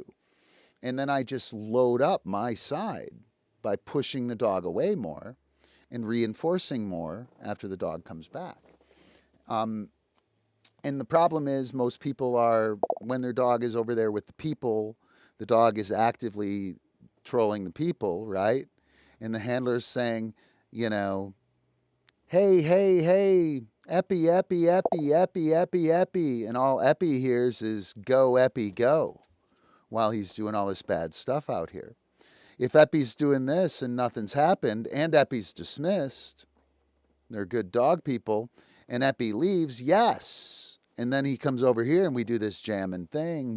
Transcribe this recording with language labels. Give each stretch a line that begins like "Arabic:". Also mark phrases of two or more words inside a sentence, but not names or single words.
English: And then I just load up my side by pushing the dog away more and reinforcing more after the dog comes back. And the problem is most people are, when their dog is over there with the people, the dog is actively trolling the people, right? And the handler's saying, hey, hey, hey, Epi, Epi, Epi, Epi, Epi, Epi. And all Epi hears is go, Epi, go, while he's doing all this bad stuff out here. If Epi's doing this and nothing's happened, and Epi's dismissed, they're good dog people, and Epi leaves, yes. And then he comes over here and we do this jamming thing.